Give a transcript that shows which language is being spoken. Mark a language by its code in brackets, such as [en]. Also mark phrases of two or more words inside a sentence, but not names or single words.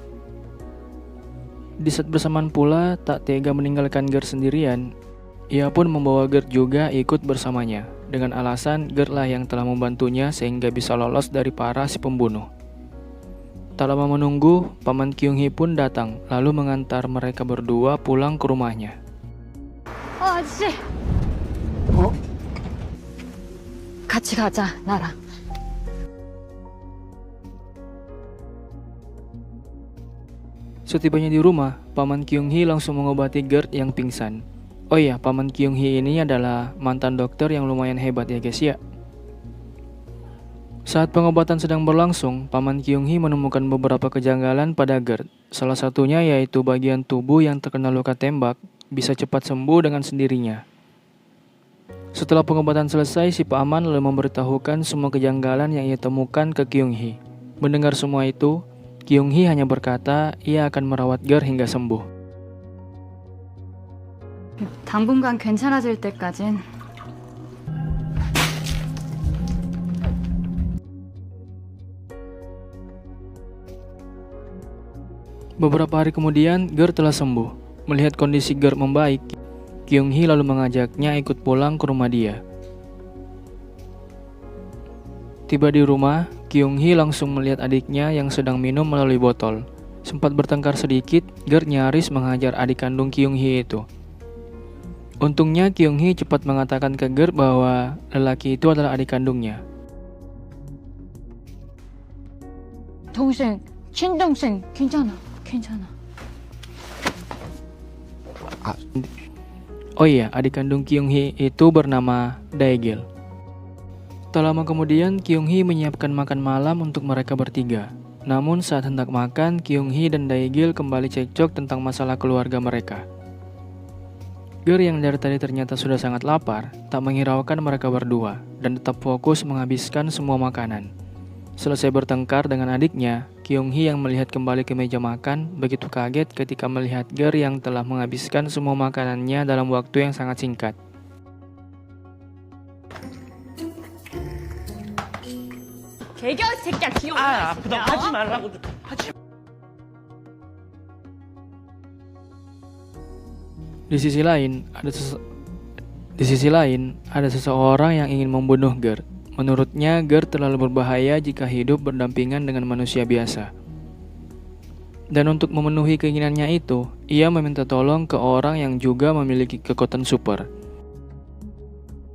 [id] Di saat bersamaan pula, tak tega meninggalkan Gert sendirian, ia pun membawa Gert juga ikut bersamanya, dengan alasan Gert lah yang telah membantunya sehingga bisa lolos dari para si pembunuh. Tak lama menunggu, paman Kyung Hee pun datang, lalu mengantar mereka berdua pulang ke rumahnya. [ko] 아저씨. 같이 가자, 나랑. [id] Setibanya di rumah, paman Kyung Hee langsung mengobati Gert yang pingsan. Oh iya, paman Kyung Hee ini adalah mantan dokter yang lumayan hebat ya guys ya. Saat pengobatan sedang berlangsung, paman Kyung Hee menemukan beberapa kejanggalan pada Gert. Salah satunya yaitu bagian tubuh yang terkena luka tembak bisa cepat sembuh dengan sendirinya. Setelah pengobatan selesai, si paman lalu memberitahukan semua kejanggalan yang ia temukan ke Kyung Hee. Mendengar semua itu, Kyung Hee hanya berkata ia akan merawat Gert hingga sembuh. [ko] 당분간 괜찮아질 때까진. [id] Beberapa hari kemudian, Gert telah sembuh. Melihat kondisi Gert membaik, Kyung Hee lalu mengajaknya ikut pulang ke rumah dia. Tiba di rumah, Kyung Hee langsung melihat adiknya yang sedang minum melalui botol. Sempat bertengkar sedikit, Gert nyaris menghajar adik kandung Kyung Hee itu. Untungnya Kyung Hee cepat mengatakan ke Gert bahwa lelaki itu adalah adik kandungnya. [ko] 동생, 친동생, 괜찮아. [id] Oh iya, adik kandung Kyung Hee itu bernama Daegil. Tak lama kemudian, Kyung Hee menyiapkan makan malam untuk mereka bertiga. Namun saat hendak makan, Kyung Hee dan Daegil kembali cekcok tentang masalah keluarga mereka. Gert yang dari tadi ternyata sudah sangat lapar, tak menghiraukan mereka berdua, dan tetap fokus menghabiskan semua makanan. Selesai bertengkar dengan adiknya, Kyung Hee yang melihat kembali ke meja makan begitu kaget ketika melihat Gert yang telah menghabiskan semua makanannya dalam waktu yang sangat singkat. [ko] 개겨 새끼야 귀여워. 아프다 하지 말라고 하지. [id] Di sisi lain, ada seseorang yang ingin membunuh Gert. Menurutnya, Gert terlalu berbahaya jika hidup berdampingan dengan manusia biasa. Dan untuk memenuhi keinginannya itu, ia meminta tolong ke orang yang juga memiliki kekuatan super.